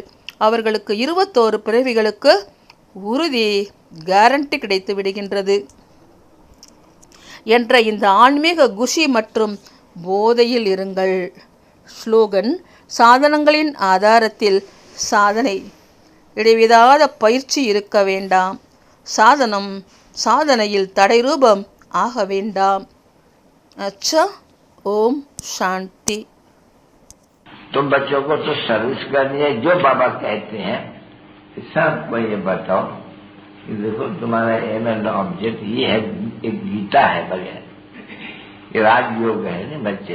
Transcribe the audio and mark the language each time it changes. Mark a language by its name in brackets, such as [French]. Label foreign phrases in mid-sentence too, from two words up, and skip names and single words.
[Tamil] அவர்களுக்கு 21 பிறவிகளுக்கு உறுதி கேரண்டி கிடைத்து விடுகின்றது என்ற இந்த ஆன்மீக குஷி மற்றும் போதையில் இருங்கள். ஸ்லோகன். சாதனங்களின் ஆதாரத்தில் சாதனை. இடைவிடாத பயிற்சி இருக்க வேண்டாம். சாதனையில் தடை ரூபம் ஆக வேண்டாம். [Hindi] अच्छा, ओम शांति। तुम बच्चों को तो सर्विस करनी है, जो बाबा कहते हैं सबको ये बताओ कि देखो तुम्हारा [English] aim and object [Hindi] ये है, एक गीता है बगैर, ये राजयोग है ना बच्चे।